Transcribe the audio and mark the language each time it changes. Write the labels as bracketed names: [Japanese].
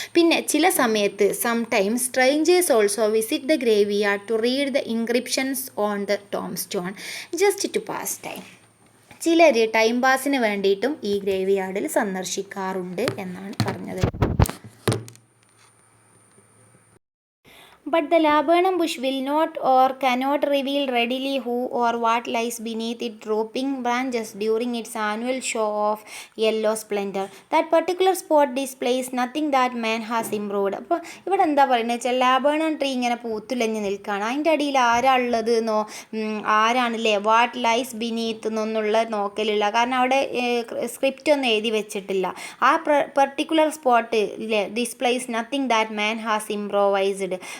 [Malayalam] പിന്നെ ചില സമയത്ത് [English] Sometimes strangers also visit the graveyard to read the inscriptions on the tombstone just to pass time. [Malayalam] ചിലർ time പാസിന് വേണ്ടിയിട്ടും ഈ grave യാർഡിൽ സന്ദർശിക്കാറുണ്ട് എന്നാണ് പറഞ്ഞത്. [English] But the laburnum bush will not or cannot reveal readily who or what lies beneath its drooping branches during its annual show of yellow splendor. That particular spot displays nothing that man has improved. [Malayalam] അപ്പോൾ ഇവിടെ എന്താ പറയുന്നത് വെച്ചാൽ ലാബേണൺ tree ഇങ്ങനെ പൂത്തുലഞ്ഞ് നിൽക്കുകയാണ്. അതിൻ്റെ അടിയിൽ ആരാ ഉള്ളത് എന്നോ ആരാണല്ലേ [English] what lies beneath [Malayalam] എന്നൊന്നുള്ള നോക്കലില്ല. കാരണം അവിടെ സ്ക്രിപ്റ്റ് ഒന്നും എഴുതി വെച്ചിട്ടില്ല. [English] ആ particular spot displace nothing that man has improvised.